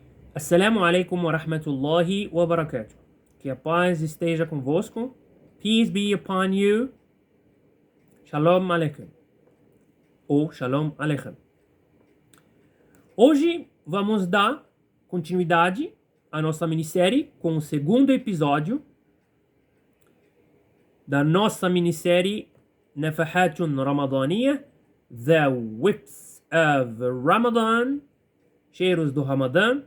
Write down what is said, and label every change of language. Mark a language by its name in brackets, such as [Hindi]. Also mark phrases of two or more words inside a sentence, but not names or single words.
[Arabic] السلام عليكم ورحمة الله وبركاته. [Portuguese] Que a paz esteja convosco. [English] Peace be upon you. [Hebrew] שלום עליכם. Ou שלום עליכם. [Portuguese] Hoje vamos dar continuidade à nossa minissérie com o segundo episódio da nossa minissérie Nafahatun Ramadaniya, [English] The Whips of Ramadan, [Portuguese] Cheiros do Ramadã.